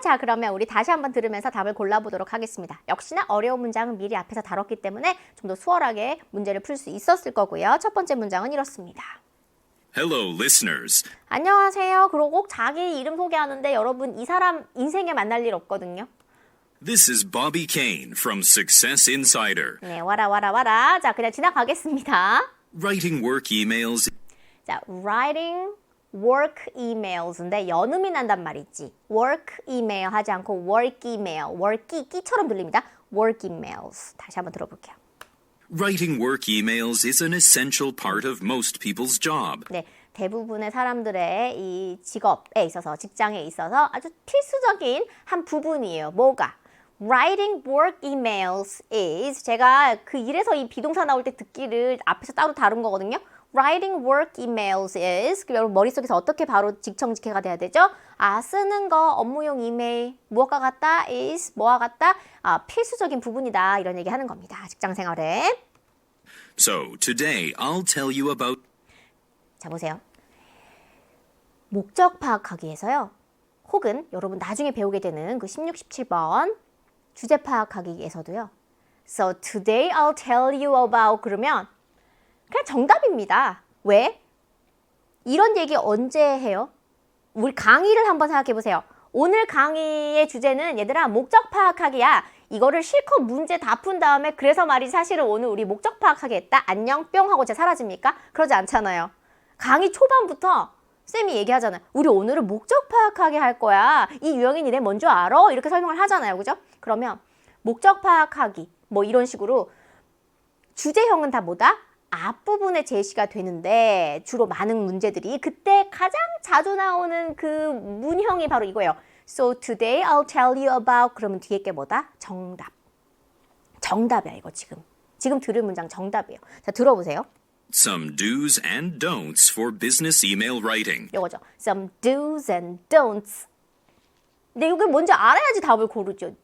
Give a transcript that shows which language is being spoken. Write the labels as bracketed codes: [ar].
[ko] 자, 그러면 우리 다시 한번 들으면서 답을 골라보도록 하겠습니다. 역시나 어려운 문장은 미리 앞에서 다뤘기 때문에 좀 더 수월하게 문제를 풀 수 있었을 거고요. 첫 번째 문장은 이렇습니다. [en] Hello, listeners. [ko] 안녕하세요. 그리고 꼭 자기 이름 소개하는데 여러분 이 사람 인생에 만날 일 없거든요. [en] This is Bobby Kane from Success Insider. [ko] 네, 와라. 자, 그냥 지나가겠습니다. [en] Writing work emails [ko] 자, [en] writing work emails [ko] 인데 연음이 난단 말이지. [en] work email [ko] 하지 않고 [en] work email. [ko] worky, 끼처럼 들립니다. [en] work emails. [ko] 다시 한번 들어볼게요. [en] Writing work emails is an essential part of most people's job. [ko] 네, 대부분의 사람들의 이 직업에 있어서, 직장에 있어서 아주 필수적인 한 부분이에요. 뭐가? [en] Writing work emails is, [ko] 제가 그 일에서 이 비동사 나올 때 듣기를 앞에서 따로 다룬 거거든요. [en] Writing work emails is, [ko] 여러분 머릿속에서 어떻게 바로 직청직해가 돼야 되죠? 아, 쓰는 거, 업무용 이메일, 무엇과 같다 is, 뭐와 같다? 아, 필수적인 부분이다. 이런 얘기 하는 겁니다. 직장 생활에. [en] So, today I'll tell you about [ko] 자, 보세요. 목적 파악하기 위해서요. 혹은 여러분 나중에 배우게 되는 그 16, 17번 주제 파악하기 위해서도요. [en] So today I'll tell you about [ko] 그러면 그냥 정답입니다. 왜? 이런 얘기 언제 해요? 우리 강의를 한번 생각해 보세요. 오늘 강의의 주제는 얘들아 목적 파악하기야. 이거를 실컷 문제 다 푼 다음에 그래서 말이지 사실은 오늘 우리 목적 파악하기 했다. 안녕 뿅 하고 제가 사라집니까? 그러지 않잖아요. 강의 초반부터 쌤이 얘기하잖아요. 우리 오늘은 목적 파악하기 할 거야. 이 유형이 니네 뭔 줄 알아? 이렇게 설명을 하잖아요. 그죠? 그러면 목적 파악하기 뭐 이런 식으로 주제형은 다 뭐다? 앞부분에 제시가 되는데 주로 많은 문제들이 그때 가장 자주 나오는 그 문형이 바로 이거예요. [en] So today I'll tell you about [ko] 그러면 뒤에 게 뭐다? 정답. 정답이야 이거 지금. 지금 들을 문장 정답이에요. 자 들어보세요. [en] some do's and don'ts for business email writing. [ko] 요거죠. [en] Some do's and don'ts. [ko] 근데 이걸 뭔지 알아야지 답을 고르죠.